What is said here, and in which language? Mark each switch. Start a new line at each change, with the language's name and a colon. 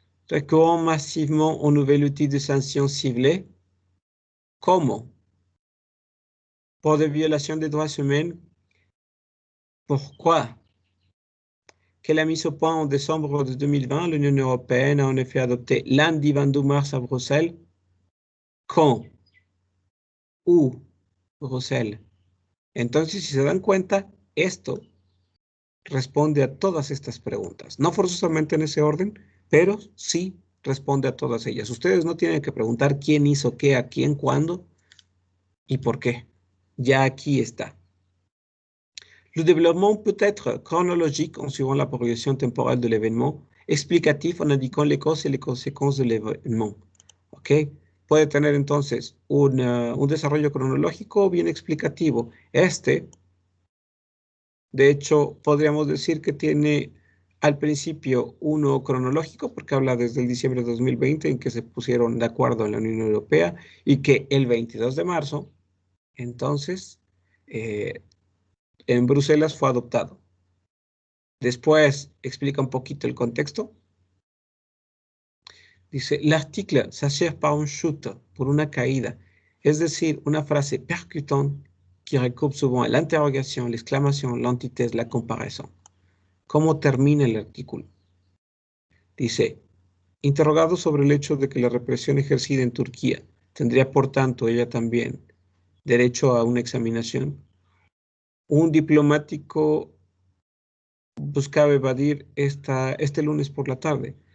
French: Recourant massivement au nouvel outil de sanction ciblée.
Spanish: ¿Cómo? Por de violación de
French: droits humains. Pourquoi? Qu'elle a mis au point en décembre de 2020, l'Union européenne a en effet adopté lundi 22 mars à Bruxelles. Quand? Où? Bruxelles.
Spanish: Entonces, si se dan cuenta, esto responde a todas estas preguntas. No forzosamente en ese orden, pero sí responde a todas ellas. Ustedes no tienen que preguntar quién hizo qué, a quién, cuándo y por qué. Ya aquí está.
French: Le développement peut être chronologique en suivant la progression temporelle de l'événement, explicatif en indiquant les causes et les conséquences de l'événement.
Spanish: ¿Ok? Puede tener entonces un desarrollo cronológico o bien explicativo. De hecho, podríamos decir que tiene al principio uno cronológico, porque habla desde el diciembre de 2020 en que se pusieron de acuerdo en la Unión Europea y que el 22 de marzo, entonces, en Bruselas fue adoptado. Después explica un poquito el contexto. Dice,
French: l'article s'achève par une chute,
Spanish: por una caída, es decir, una frase percutante
French: qui recoupe souvent l'interrogation, l'exclamation, l'antithèse, la comparaison.
Spanish: ¿Cómo termina el artículo? Dice, interrogado sobre el hecho de que la represión ejercida en Turquía tendría, por tanto, ella también derecho a una examinación, un diplomático buscaba evadir este lunes por la tarde.